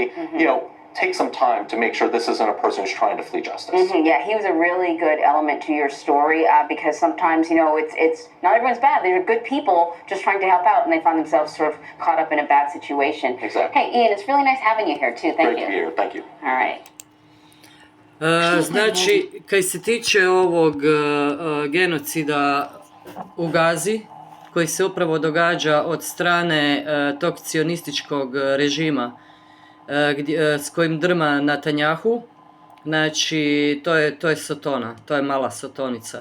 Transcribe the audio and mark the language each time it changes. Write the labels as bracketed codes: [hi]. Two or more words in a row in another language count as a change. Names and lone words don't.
[en] Take some time to make sure this isn't a person who's trying to flee justice. Yeah, he was a really good element to your story because sometimes, it's not everyone's bad. They're good people just trying to help out, and they find themselves sort of caught up in a bad situation. Exactly. Hey, Ian, it's really nice having you here, too. Thank you. Great to be here. Thank you. All right. [hr] Znači, kaj se tiče ovog genocida u Gazi, koji se upravo događa od strane tog cionističkog režima s kojim drma Netanjahu, znači to je Sotona, to je mala Sotonica.